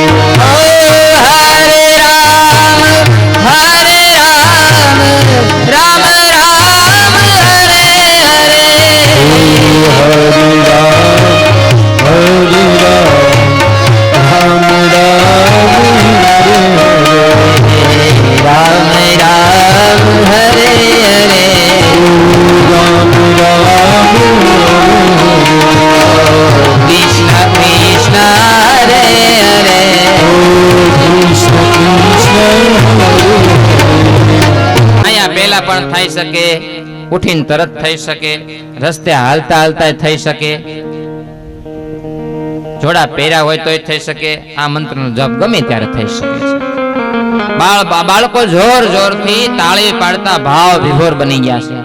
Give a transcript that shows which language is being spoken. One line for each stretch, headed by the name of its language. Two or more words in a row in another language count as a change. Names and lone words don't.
Sanskrit: હરે રામ રામ રામ હરે હરે हरे राम, हरे राम, राम राम, हरे हरे. રામ રામ હરે હરે राम राम, કૃષ્ણ કૃષ્ણ હરે હરે कृष्ण कृष्ण, हरे
Gujarati: અહીંયા પહેલા પણ થઈ શકે, ઉઠીને તરત થઈ શકે, રસ્તે હાલતા હાલતા થઈ શકે, જોડા પહેર્યા હોય તોય થઈ શકે, આ મંત્રનો જપ ગમે ત્યારે થઈ શકે છે. બાળકો જોર જોરથી તાળી પાડતા ભાવ વિભોર બની ગયા છે.